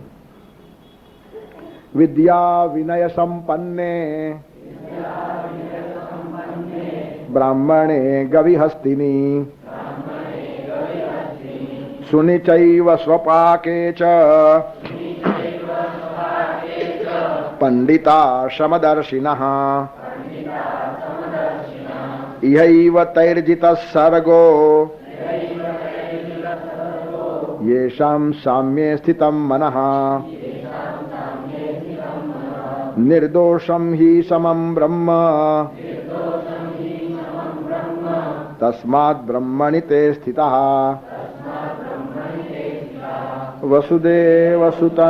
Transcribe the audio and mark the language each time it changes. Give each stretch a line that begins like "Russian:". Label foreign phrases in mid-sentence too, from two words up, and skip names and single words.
Sanskrit: વિદ્યા વિનય સંપન્ને બ્રાહ્મણે ગવિહસ્તિની સુનિચૈવ સ્વપાકે ચ પંડિતા સમદર્શિનઃ ઇહૈવ તૈર્જિતઃ સર્ગો येषां साम्ये स्थितं मनः निर्दोषं हि समं ब्रह्म तस्मात् ब्रह्मणि ते स्थितः वसुदेवसुतं